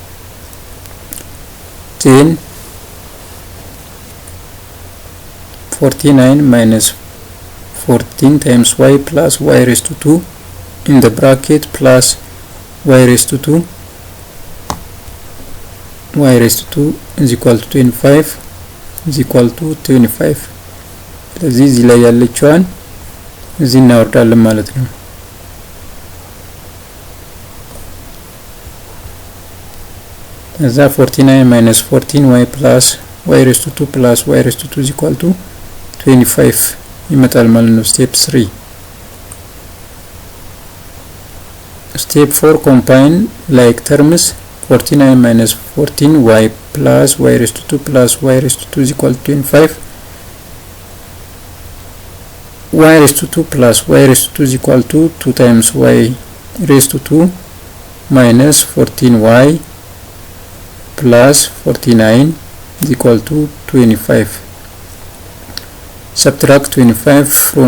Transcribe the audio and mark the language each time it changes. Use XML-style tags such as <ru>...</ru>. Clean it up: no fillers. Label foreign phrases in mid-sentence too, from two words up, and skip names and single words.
<en>then 49 minus 14 times y plus y raised to 2 in the bracket plus y raised to 2 y raised to 2 is equal to 25 is equal to 25</en> <am>ስለዚህ እዚህ ላይ ያለችዋን እዚህ እናወርዳለን ማለት ነው እዛ</am> <en>49 minus 14y plus y raised to 2 plus y raised to 2 is equal to 25</en> <am>ይመጣል ማለት ነው</am> <en>step 3 step 4 combine like terms 49 minus 14y plus y raised to 2 plus y raised to 2 is equal to 25 y raised to 2 plus y raised to 2 is equal to 2 times y raised to 2 minus 14y plus 49 is equal to 25 subtract 25 from</en>